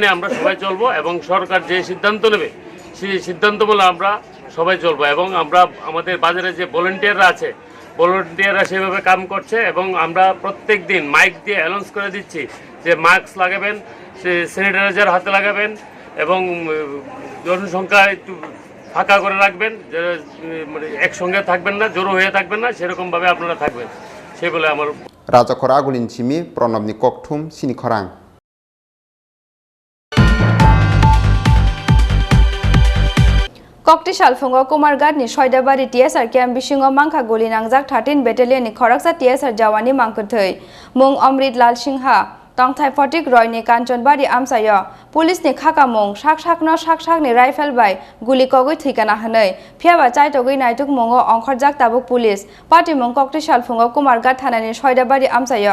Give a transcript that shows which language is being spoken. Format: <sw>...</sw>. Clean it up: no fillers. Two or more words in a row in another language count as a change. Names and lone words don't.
<bn>আমরা সবাই চলবো এবং সরকার যে সিদ্ধান্ত নেবে সেই সিদ্ধান্ত বলে আমরা সবাই চলবো এবং আমরা আমাদের বাজারে যে ভলেন্টিয়াররা আছে ভলেন্টিয়াররা সেভাবে কাম করছে এবং আমরা প্রত্যেক দিন মাইক দিয়ে অ্যানাউন্স করে দিচ্ছি যে মাস্ক লাগাবেন স্যানিটাইজার হাতে লাগাবেন এবং জনসংখ্যা একটু ফাঁকা করে রাখবেন মানে একসঙ্গে থাকবেন না জড়ো হয়ে থাকবেন না সেরকমভাবে আপনারা থাকবেন সেই বলে আমার</bn> <trp>राजाखर आगुलिन सिमी प्रणबनि ककथुम चिनी खरां कक्ति सालफुंगो कुमारघाटनि सयदाबारि टीएसआर केम्प बिसिङाव मांखा गुलि नांजाक 13 बेटालियननि खरगसा टीएसआर जवाननि मांखोथै मुं अमृत लाल सिंहा तंथाय फटिक रयनि कांचनबारि आमसायो पुलिसनि खाकामुं साकसाकनि राइफल बाय गुलि कगै थैकाना हनै फियाबा चाइतगै नायतुक मुङो अंखरजाक ताबुक पुलिस पार्टी मुं कक्ति सालफुंगो कुमारघाट थानानि सयदाबारि आमसायो</trp>